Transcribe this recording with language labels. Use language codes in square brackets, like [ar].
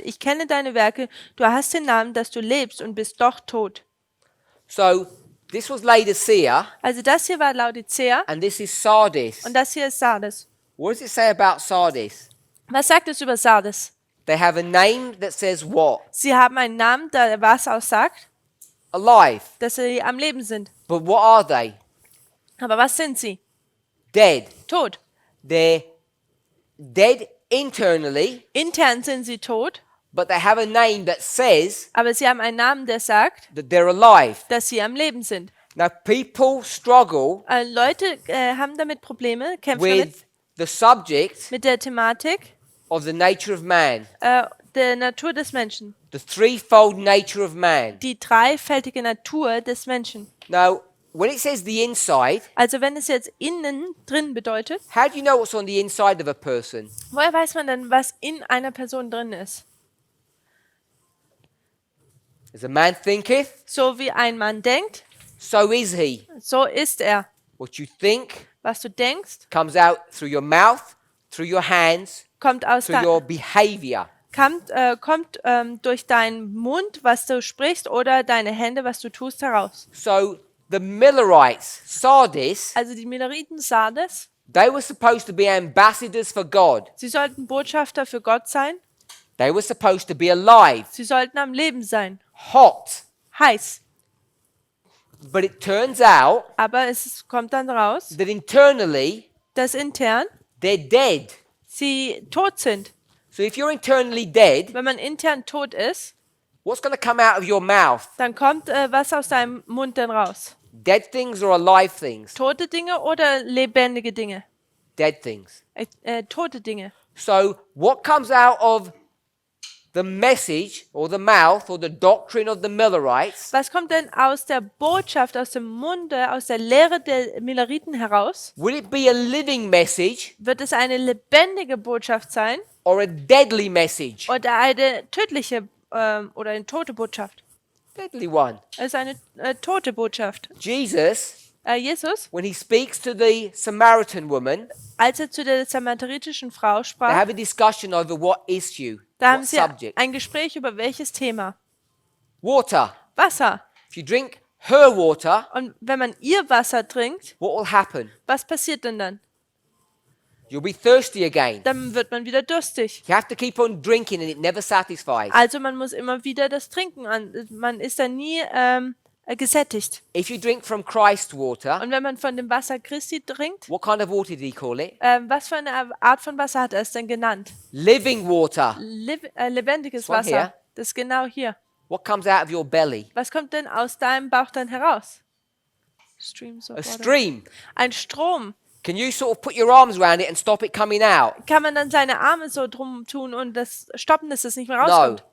[de] Ich kenne deine Werke, du hast den Namen, dass du lebst und bist doch tot. [en] So this was Laodicea, [de] Also das hier war Laodicea [en] and this is Sardis. [de] und das hier ist Sardes. [en] What does it say about Sardis? [de] Was sagt es über Sardes? [en] They have a name that says what? [de] Sie haben einen Namen, der was aussagt, [en] Alive. [de] dass sie am Leben sind. [en] But what are they? [de] Aber was sind sie? [en] Dead. [de] Tot. [en] They're dead internally, [de] Intern sind sie tot, [en] but they have a name that says [de] aber sie haben einen Namen, der sagt, [en] that they're alive. [de] dass sie am Leben sind. [en] Now, people struggle [de] Leute haben damit Probleme, kämpfen damit, [en] with the subject [de] mit der Thematik [en] of the nature of man, [de] der Natur des Menschen. [en] the threefold nature of man. [de] Die dreifältige Natur des Menschen. [en] Now, when it says the inside, [de] Also wenn es jetzt innen drin bedeutet, [en] how do you know what's on the inside of a person? [de] woher weiß man denn, was in einer Person drin ist? [en] As a man thinketh, [de] So wie ein Mann denkt, [en] so is he. [de] so ist er. [en] What you think [de] Was du denkst, [en] comes out through your mouth, through your hands, [de] kommt [en] through your behavior. [de] kommt durch deinen Mund, was du sprichst, oder deine Hände, was du tust, heraus. [en] So the Millerites, Sardis, [de] Also die Milleriten Sardes, [en] they were supposed to be ambassadors for God. [de] sie sollten Botschafter für Gott sein, [en] They were supposed to be alive, [de] sie sollten am Leben sein, [en] hot. [de] heiß. [en] But it turns out [de] Aber kommt dann raus, [en] that internally [de] dass intern [en] they're dead. [de] sie tot sind. [en] So if you're internally dead, [de] Wenn man intern tot ist, [en] what's going to come out of your mouth? [de] dann kommt was aus deinem Mund dann raus? [en] Dead things or alive things? [de] Tote Dinge oder lebendige Dinge? [en] Dead things. [de] Tote Dinge. [en] So what comes out of the message or the mouth or the doctrine of the Millerites [de] Was kommt denn aus der Botschaft, aus dem Munde, aus der Lehre der Milleriten heraus? [en] will it be a living message [de] Wird es eine lebendige Botschaft sein [en] or a deadly message? [de] oder eine tödliche oder eine tote Botschaft? [en] Deadly one. [de] Es ist eine tote Botschaft. [en] Jesus, [de] Jesus, [en] when he speaks to the Samaritan woman, [de] als er zu der samaritanischen Frau [en] they [de] sprach, [en] have a discussion over what issue, [de] da haben [en] what [de] sie [en] subject. [de] ein Gespräch über welches Thema? [en] Water. [de] Wasser. [en] If you drink her water, [de] Und wenn man ihr Wasser trinkt, [en] what will happen? [de] was passiert denn dann? [en] You'll be thirsty again. [de] Dann wird man wieder durstig. [en] You have to keep on drinking and it never satisfies. [de] Also man muss immer wieder das trinken. Man ist dann nie gesättigt. [en] If you drink from Christ's water, [de] Und wenn man von dem Wasser Christi trinkt, [en] what kind of water did he call it? [de] was für eine Art von Wasser hat er es denn genannt? [en] Living water. [de] Lebendiges [en] This one [de] Wasser. [en] here. [de] Das ist genau hier. [en] What comes out of your belly? [de] Was kommt denn aus deinem Bauch dann heraus? [en] Streams of A water. stream. [de] Ein Strom. [en] Can you sort of put your arms around it and stop it coming out? [de] Kann man dann seine Arme so drum tun und das stoppen, dass es nicht mehr rauskommt?